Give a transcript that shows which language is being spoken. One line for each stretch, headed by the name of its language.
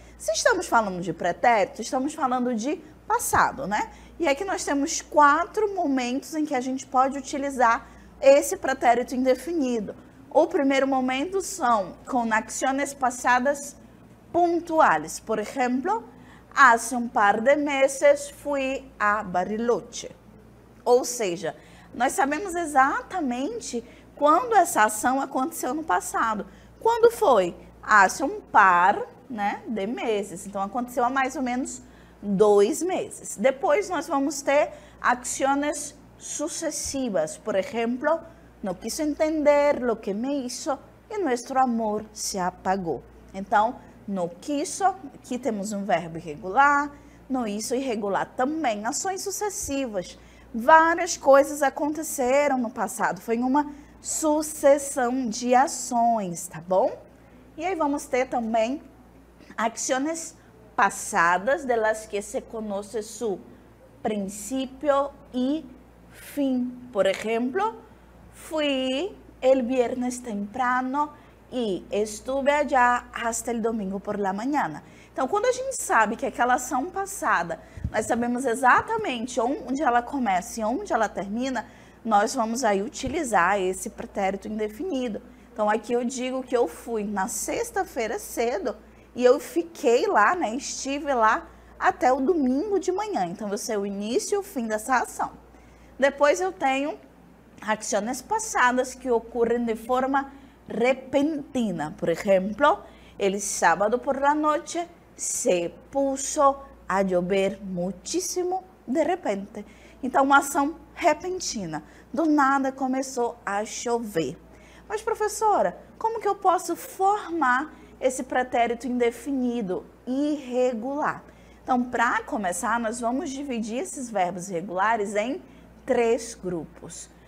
Portuguese: Se estamos falando de pretérito, estamos falando de passado, E aqui nós temos 4 momentos em que a gente pode utilizar esse pretérito indefinido. O primeiro momento são com acciones passadas pontuais. Por exemplo,
Spanish: hace un par de meses fui a Bariloche.
Portuguese: Ou seja, nós sabemos exatamente quando essa ação aconteceu no passado. Quando foi?
Spanish: Hace un par, de meses.
Portuguese: Então, aconteceu há mais ou menos 2 meses. Depois, nós vamos ter acciones sucessivas. Por exemplo,
Spanish: não quiso entender lo que me hizo e nuestro amor se apagou.
Portuguese: Então, no quiso, aqui temos um verbo irregular, no hizo irregular também, ações sucessivas. Várias coisas aconteceram no passado, foi uma sucessão de ações, tá bom? E aí vamos ter também
Spanish: acciones pasadas de las que se conoce su principio y fin. Por ejemplo, fui el viernes temprano e estuve allá hasta el domingo por la mañana.
Portuguese: Então, quando a gente sabe que aquela ação passada, nós sabemos exatamente onde ela começa e onde ela termina, nós vamos aí utilizar esse pretérito indefinido. Então, aqui eu digo que eu fui na sexta-feira cedo e eu fiquei lá, né, estive lá até o domingo de manhã. Então, vai ser o início e o fim dessa ação. Depois eu tenho ações passadas que ocorrem de forma repentina.
Spanish: Por exemplo, el sábado por la noche se puso a llover muchísimo de repente.
Portuguese: Então, uma ação repentina. Do nada começou a chover. Mas, professora, como que eu posso formar esse pretérito indefinido irregular? Então, para começar, nós vamos dividir esses verbos irregulares em 3 grupos.